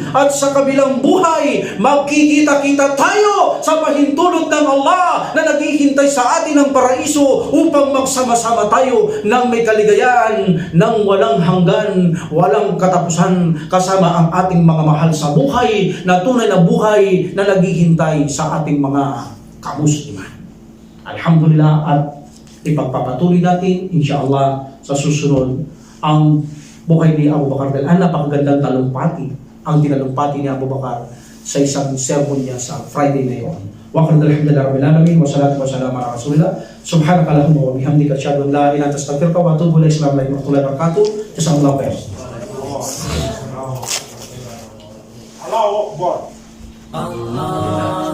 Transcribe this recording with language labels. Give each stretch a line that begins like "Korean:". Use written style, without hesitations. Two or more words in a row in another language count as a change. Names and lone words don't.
Filipino: At sa kabilang buhay, magkikita-kita tayo sa pahintulot ng Allah na naghihintay sa atin ng paraiso upang magsama-sama tayo ng may kaligayahan ng walang hanggan, walang katapusan kasama ang ating mga mahal sa buhay na tunay na buhay na naghihintay sa ating mga kamusliman. Alhamdulillah, at ipagpapatuloy natin, insyaAllah, sa susunod, ang buhay ni Abu Bakar. Dahil ang napakagandang talumpati, ang tinalumpati ni Abu Bakar sa isang sermon niya sa Friday na yun.
Arabic: والحمد لله رب العالمين والصلاة والسلام على رسول الله سبحانك اللهم وبحمدك أشهد أن لا إله إلا أنت أستغفرك وأتوب إليك. السلام عليكم ورحمة الله وبركاته. جزاك الله خير. الله أكبر. Allah